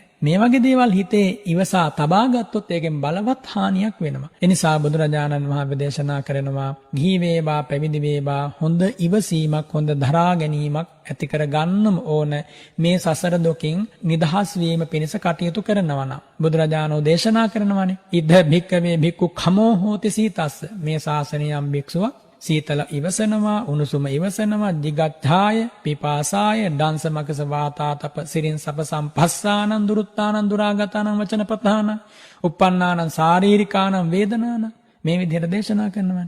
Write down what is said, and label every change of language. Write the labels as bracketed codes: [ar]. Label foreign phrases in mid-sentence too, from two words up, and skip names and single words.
[si] මේ වගේ දේවල් හිතේ ඉවසා තබා ගත්තොත් ඒකෙන් බලවත් හානියක් වෙනවා. ඒ නිසා බුදුරජාණන් වහන්සේ දේශනා කරනවා ගිහි වේවා පැවිදි වේවා හොඳ ඉවසීමක්, හොඳ දරා ගැනීමක් ඇති කර ගන්නම ඕන මේ සසර දුකින් නිදහස් වීම පිණිස කටයුතු කරනවා නම්. බුදුරජාණෝ දේශනා කරනවානේ [pi] ඉද භික්කවේ භික්ඛු කමෝ හෝති සීතස්ස. [si] මේ ශාසනයම් භික්ෂුවක් සීතල ඉවසනවා, උණුසුම ඉවසනවා, [pi] දිගච්ඡාය, පිපාසාය, ඩංසමකස වාතාතප සිරින් සප සම්පස්සානං දුරුත්තානං දුරාගතානං වචන ප්‍රධාන uppannānaං සාරීරිකානං වේදනානං [si] මේ විදිහට දේශනා කරනවානේ.